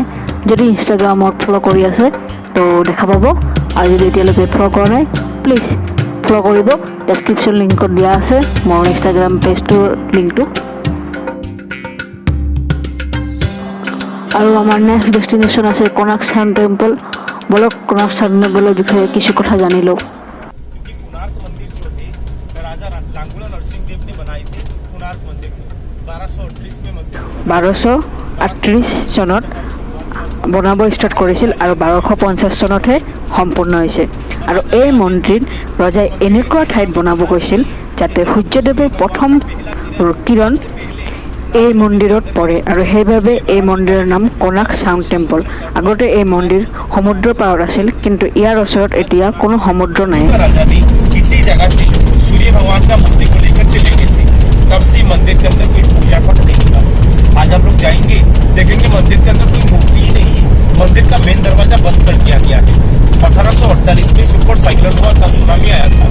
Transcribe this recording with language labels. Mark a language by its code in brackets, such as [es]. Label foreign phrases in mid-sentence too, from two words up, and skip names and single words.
[as] যদি ইনষ্টাগ্ৰামত ফ'ল' কৰি আছে তো দেখা পাব, আৰু যদি এতিয়ালৈকে ফ'ল' কৰা নাই [en] please follow' [as] কৰিব। ডেছক্ৰিপশ্যন লিংকত দিয়া আছে মোৰ ইনষ্টাগ্ৰাম পেজটোৰ লিংকটো। আৰু আমাৰ [en] next destination [as] আছে কোনাৰ্ক ছান টেম্পল। বলক কোনাৰ্ক ছান টেম্পলৰ বিষয়ে কিছু কথা জানি লওঁ। [hi] क्योंकि कोणार्क मंदिर जो थे राजा लांगुला नरसिंहदेव ने बनाए थे। कोणार्क मंदिर को 1238 में मंदिर [as] 1238 চনত বনাব ষ্টাৰ্ট কৰিছিল আৰু 1250 চনতহে সম্পূৰ্ণ হৈছে। আৰু এই মন্দিৰ ৰজাই এনেকুৱা ঠাইত বনাব কৈছিল যাতে সূৰ্যদেৱৰ প্ৰথম কিৰণ এই মন্দিৰত পৰে, আৰু সেইবাবে এই মন্দিৰৰ নাম কোনাৰ্ক ছান টেম্পল। আগতে এই মন্দিৰ সমুদ্ৰৰ পাৰত আছিল, কিন্তু ইয়াৰ ওচৰত এতিয়া কোনো সমুদ্ৰ নাই। [hi] का राजा भी इसी जगह से सूर्य भगवान का मूर्ति को लेकर चले गए थे। तब से मंदिर के अंदर कोई पूजा पाठ नहीं था। आज आप लोग जाएंगे देखेंगे मंदिर के अंदर कोई मूर्ति ही नहीं है। मंदिर का मेन दरवाजा बंद कर दिया गया है। 1848 में [en] super cyclone [hi] हुआ था, सुनामी आया था।